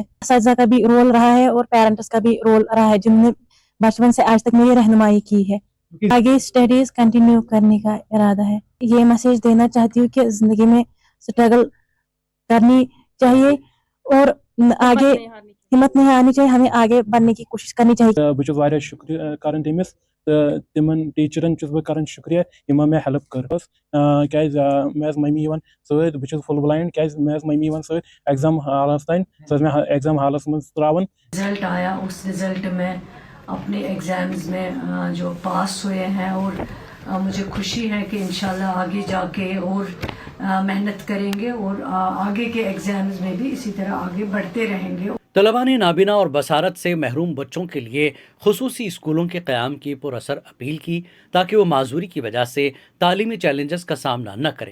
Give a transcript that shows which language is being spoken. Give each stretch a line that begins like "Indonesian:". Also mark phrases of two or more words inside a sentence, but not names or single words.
Urdu: اساتذہ کا بھی رول رہا ہے اور پیرنٹس کا بھی رول رہا ہے، جنہوں نے بچپن سے آج تک میری رہنمائی کی ہے. آگے
English: studies continue
Urdu: کرنے کا ارادہ ہے. یہ میسج دینا چاہتی ہوں کہ زندگی میں اسٹرگل کرنی چاہیے اور آگے ہمت نہیں ہارنی چاہیے، ہمیں آگے بڑھنے کی کوشش کرنی چاہیے.
Kashmiri: بوہت وارِیا شُکریہ کرن تمِس تِمن ٹیچرن چھُس بہٕ کرن شُکریہ یمو مےٚ ہیلپ کٔر کیا مےٚ ممی وَن سَت بوہت
English: full blind
Kashmiri: کیا مےٚ ممی وَن سَت ایگزام ہالس تان مےٚ ایگزام ہالس مَنز تراون.
Urdu: رزلٹ آیا، اس رزلٹ میں اپنے ایگزامز میں جو پاس ہوئے ہیں اور مجھے خوشی ہے کہ ان شاء اللہ آگے جا کے اور محنت کریں گے اور آگے کے ایگزامز میں بھی اسی طرح آگے بڑھتے رہیں گے. طلبہ نے نابینا اور بصارت سے محروم بچوں کے لیے خصوصی اسکولوں کے قیام کی پراثر اپیل کی، تاکہ وہ معذوری کی وجہ سے تعلیمی چیلنجز کا سامنا نہ کریں.